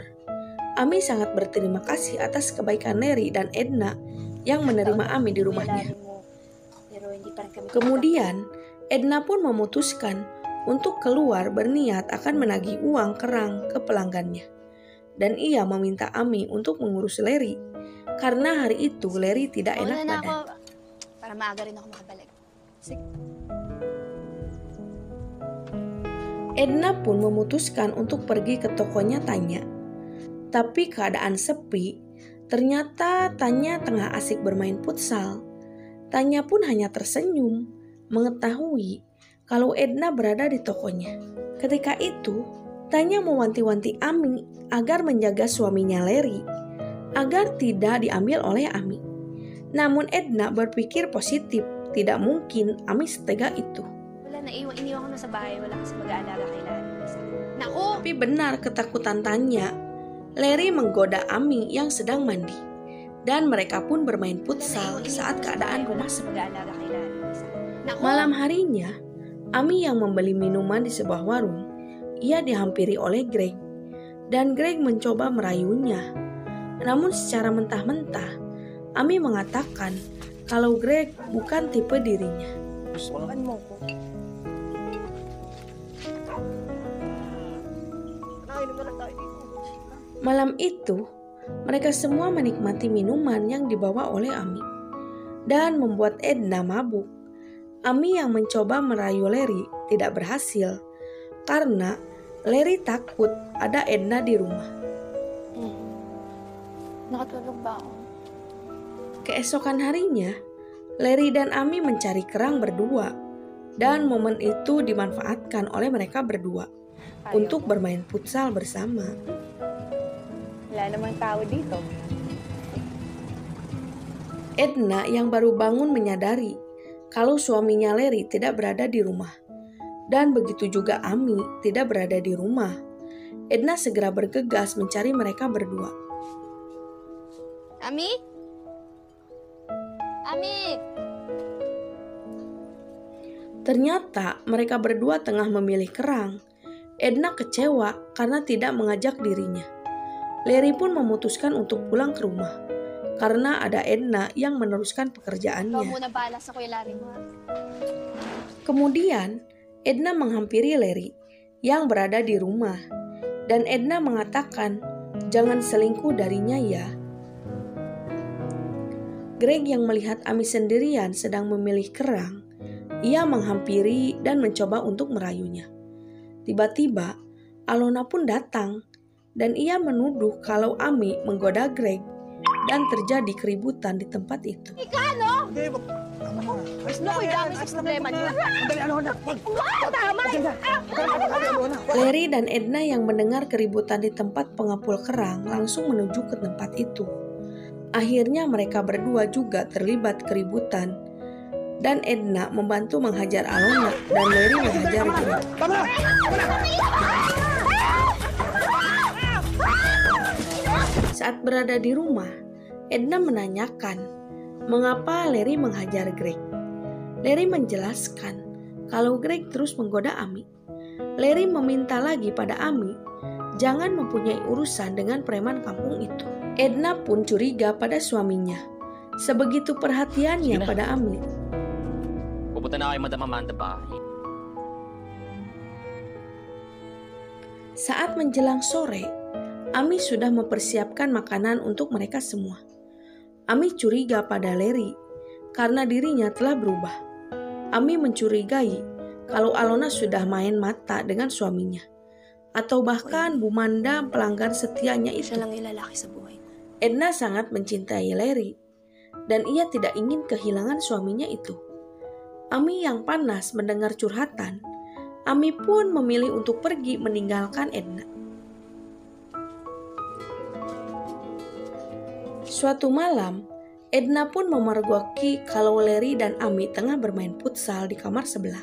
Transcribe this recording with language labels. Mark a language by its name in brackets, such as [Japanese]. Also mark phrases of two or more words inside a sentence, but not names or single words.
[Indonesian] Ami sangat berterima kasih atas kebaikan Larry dan Edna yang menerima Ami di rumahnya. Kemudian, Edna pun memutuskan untuk keluar berniat akan menagih uang kerang ke pelanggannya. Dan ia meminta Ami untuk mengurus Larry, karena hari itu Larry tidak enak badan. [Filipino] Para maaga rin ako makabalik. [Indonesian] Edna pun memutuskan untuk pergi ke tokonya Tanya. Tapi keadaan sepi, ternyata Tanya tengah asik bermain futsal. Tanya pun hanya tersenyum, mengetahui kalau Edna berada di tokonya. Ketika itu, Tanya mewanti-wanti Ami agar menjaga suaminya Larry, agar tidak diambil oleh Ami. Namun Edna berpikir positif, tidak mungkin Ami setega itu. [Filipino] Wala na, iniwan ko na sa bahay. Wala kasi mag-aalaga kay Larry. Naku! [Indonesian] Tapi benar ketakutan Tanya. Larry menggoda Ami yang sedang mandi. Dan mereka pun bermain futsal saat keadaan rumah sepi. [Filipino] Mag-aalaga kay Larry. Naku! [Indonesian] Malam harinya, Ami yang membeli minuman di sebuah warung, ia dihampiri oleh Greg. Dan Greg mencoba merayunya. Namun secara mentah-mentah, Ami mengatakan kalau Greg bukan tipe dirinya. [Filipino] Subukan mo ko. [Indonesian] Malam itu, mereka semua menikmati minuman yang dibawa oleh Ami dan membuat Edna mabuk. Ami yang mencoba merayu Larry tidak berhasil karena Larry takut ada Edna di rumah. [Filipino] Nakatulog ba ako? [Indonesian] Keesokan harinya, Larry dan Ami mencari kerang berdua dan momen itu dimanfaatkan oleh mereka berdua untuk bermain futsal bersama. [Filipino] Wala namang tao dito. [Indonesian] Edna yang baru bangun menyadari kalau suaminya Larry tidak berada di rumah. Dan begitu juga Ami tidak berada di rumah. Edna segera bergegas mencari mereka berdua. Ami? Ami! Ternyata mereka berdua tengah memilih kerang. Edna kecewa karena tidak mengajak dirinya. Larry pun memutuskan untuk pulang ke rumah karena ada Edna yang meneruskan [Filipino] Ikaw [Indonesian] pekerjaannya. [Filipino] muna bahala sa Kuya Larry mo. [Indonesian] Kemudian, Edna menghampiri Larry yang berada di rumah. Dan Edna mengatakan, jangan selingkuh darinya ya. Greg yang melihat Ami sendirian sedang memilih kerang, ia menghampiri dan mencoba untuk merayunya. Tiba-tiba, Alona pun datang dan ia menuduh kalau Ami menggoda Greg dan terjadi keributan di tempat itu. [Filipino] Hindi, tama na. Naku, dami sa problema niyo. Dali, Alona. Tama! [Indonesian] Larry dan Edna yang mendengar keributan di tempat pengepul kerang langsung menuju ke tempat itu. Akhirnya mereka berdua juga terlibat keributan dan Edna membantu menghajar Alona dan Larry menghajar Greg. Saat berada di rumah, Edna menanyakan mengapa Larry menghajar Greg. Larry menjelaskan kalau Greg terus menggoda Amy. Larry meminta lagi pada Amy jangan mempunyai urusan dengan preman kampung itu. Edna pun curiga pada suaminya. Sebegitu perhatiannya pada Amy. [Filipino] Pupunta na kayo, Madam Amanda, bahay. [Indonesian] Saat menjelang sore, Amy sudah mempersiapkan makanan untuk mereka semua. Amy curiga pada Larry karena dirinya telah berubah. Amy mencurigai kalau Alona sudah main mata dengan suaminya. Atau bahkan Bu Manda pelanggan setianya itu. [Filipino] Siya lang yung lalaki sa buhay ko. [Indonesian] Edna sangat mencintai Larry dan ia tidak ingin kehilangan suaminya itu. Amy yang panas mendengar curhatan, Amy pun memilih untuk pergi meninggalkan Edna. Suatu malam, Edna pun memergoki kalau Larry dan Amy tengah bermain futsal di kamar sebelah.